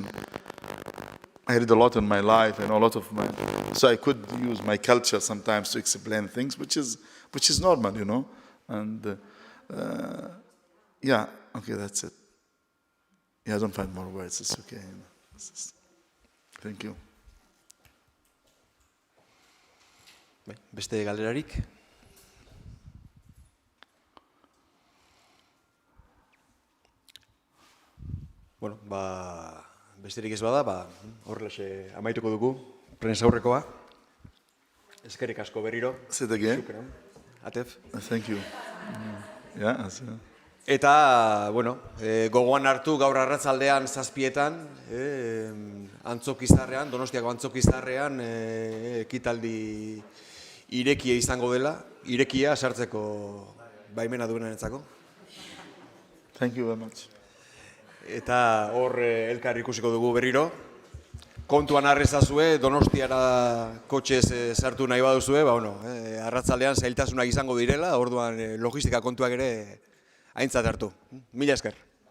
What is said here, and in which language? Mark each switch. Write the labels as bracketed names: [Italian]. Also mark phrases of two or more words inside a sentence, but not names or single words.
[English] I read a lot in my life and so I could use my culture sometimes to explain things, which is normal, And okay, that's it. I don't find more words. It's okay. Thank you. [Basque] Beste galderarik? Bueno, besterik ez bada, horrelaxe amaituko dugu, prentsaurrekoa. Eskerrik asko berriro. [English] Say it again. [Arabic] Shukran. Atef. [English] Thank you. [Basque] Eta, bueno, gogoan hartu gaur arratzaldean 7:00 Antzokizarrean, Donostiako Antzokizarrean ekitaldi irekia izango dela, irekia sartzeko baimena duenarentzako. [English] Thank you very much. [Basque] Eta hor elkar ikusiko dugu berriro. Kontuan harrezazue, Donostiara kotxez sartu nahi baduzue, arratzaldean zailtasunak izango direla, orduan logistika kontuak ere aintzat hartu. Mila esker.